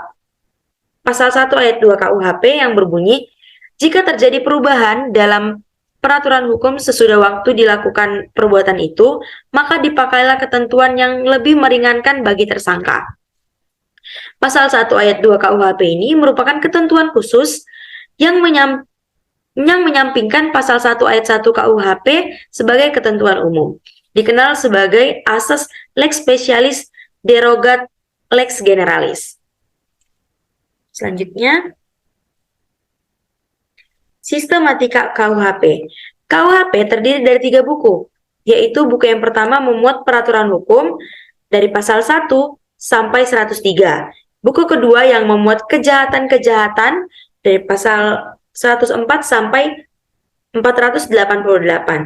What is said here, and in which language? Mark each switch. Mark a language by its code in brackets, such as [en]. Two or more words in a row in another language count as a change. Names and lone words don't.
[id] Pasal 1 ayat 2 KUHP yang berbunyi, jika terjadi perubahan dalam peraturan hukum sesudah waktu dilakukan perbuatan itu, maka dipakailah ketentuan yang lebih meringankan bagi tersangka. Pasal 1 ayat 2 KUHP ini merupakan ketentuan khusus yang menyampingkan pasal 1 ayat 1 KUHP sebagai ketentuan umum. Dikenal sebagai asas [la] lex specialis derogat lex generalis. [id] Selanjutnya, sistematika KUHP. KUHP terdiri dari 3 buku, yaitu buku yang pertama memuat peraturan hukum dari pasal 1 sampai 103. Buku kedua yang memuat kejahatan-kejahatan dari pasal 104 sampai 488.